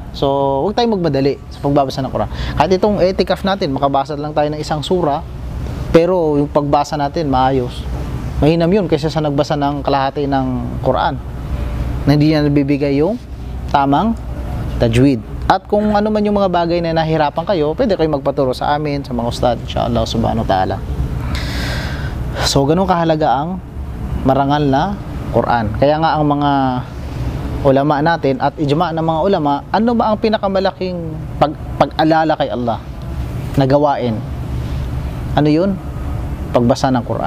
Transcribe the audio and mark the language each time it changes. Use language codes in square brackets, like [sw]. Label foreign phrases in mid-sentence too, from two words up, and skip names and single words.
[tl] So huwag tayong magmadali sa pagbabasa ng Quran. Kahit itong itikaf natin, makabasa lang tayo ng isang sura, pero yung pagbasa natin maayos, mahinam yun kaysa sa nagbasa ng kalahati ng Quran na hindi niya nabibigay yung tamang tajwid. At kung ano man yung mga bagay na nahirapan kayo, pwede kayo magpaturo sa amin, sa mga ustad, [ar] إن شاء الله سبحانه وتعالى. [tl] So ganun kahalaga ang marangal na Quran. Kaya nga ang mga ulama natin at ijma ng mga ulama, ano ba ang pinakamalaking pag-alala kay Allah na gawain? Ano yun? Pagbasa ng Quran.